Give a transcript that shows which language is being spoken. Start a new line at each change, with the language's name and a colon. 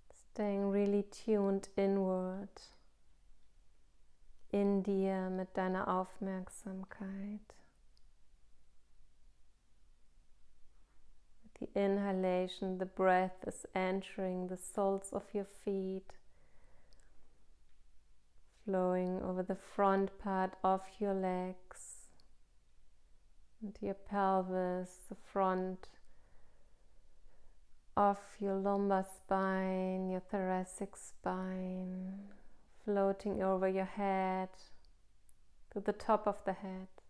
English: Staying really tuned inward.
German: In dir mit deiner Aufmerksamkeit.
English: With the inhalation, the breath is entering the soles of your feet, flowing over the front part of your legs, into your pelvis, the front of your lumbar spine, your thoracic spine, floating over your head to the top of the head.